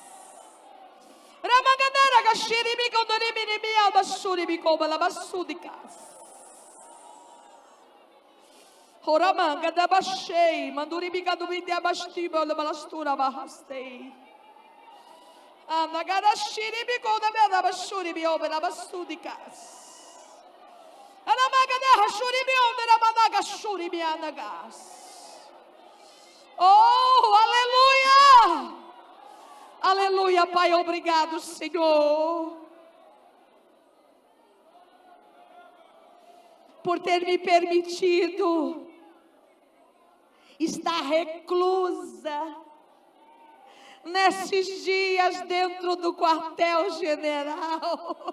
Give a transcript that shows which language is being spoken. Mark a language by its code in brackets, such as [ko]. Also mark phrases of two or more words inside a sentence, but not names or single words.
[pt] Ramagadara gashiri mikodori minimia, basuri mikoma, la basudikas. Horamanga da bashei, manduri bikadubite abashtiba, la balastura bahastei. Anagarashiri mikoda bela bashuri biobe, la basudikas. Oh, aleluia! Aleluia, Pai, obrigado, Senhor, por ter me permitido estar reclusa nesses dias dentro do quartel-general.